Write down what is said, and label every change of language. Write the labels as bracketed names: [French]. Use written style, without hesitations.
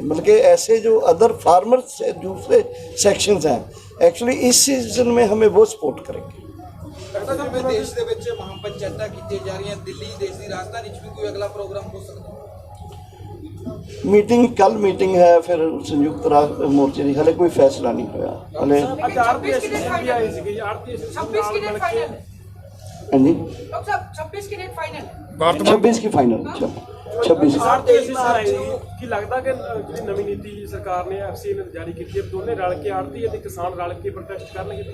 [Hindi] मतलब कि ऐसे जो अदर फार्मर्स से दूसरे सेक्शंस हैं, एक्चुअली इस सीजन में हमें वो सपोर्ट करेंगे। [Punjabi] ਡਾਕਟਰ ਸਾਹਿਬ ਵਿਦੇਸ਼ ਦੇ ਵਿੱਚ ਮਹਾਂ ਪੰਚਾਇਤਾਂ ਕੀਤੀਆਂ ਜਾ ਰਹੀਆਂ, ਦਿੱਲੀ ਦੇਸ਼ ਦੀ ਰਾਜਧਾਨੀ 'ਚ ਵੀ ਕੋਈ ਅਗਲਾ ਪ੍ਰੋਗਰਾਮ ਹੋ ਸਕਦਾ? [Hindi] मीटिंग कल मीटिंग है, फिर संयुक्त राष्ट्र मोर्चे की हले कोई फैसला नहीं होया हले। [Punjabi] ਅੱਜ ਆਰਤੀ ਐਸੋਸੀਏਸ਼ਨ ਵੀ ਆਈ ਸੀਗੀ, ਆਰਤੀ ਐਸੋਸੀਏਸ਼ਨ ਨਾਲ ਮਿਲ ਕੇ [Hindi] हाँ जी, 26 की डेट फाइनल, 26 की फाइनल। अच्छा 26 [Punjabi] ਆਰਤੀ ਐਸੋਸੀਏਸ਼ਨ ਆਈ ਸੀ। ਕੀ ਲੱਗਦਾ ਕਿ ਜਿਹੜੀ ਨਵੀਂ ਨੀਤੀ ਸਰਕਾਰ ਨੇ ਐਫਸੀਏ ਨੇ ਜਾਰੀ ਕੀਤੀ ਹੈ, ਦੋਨੇ ਰਲ ਕੇ ਆੜਤੀ ਅਤੇ ਕਿਸਾਨ ਰਲ ਕੇ ਪ੍ਰੋਟੈਸਟ ਕਰਨਗੇ?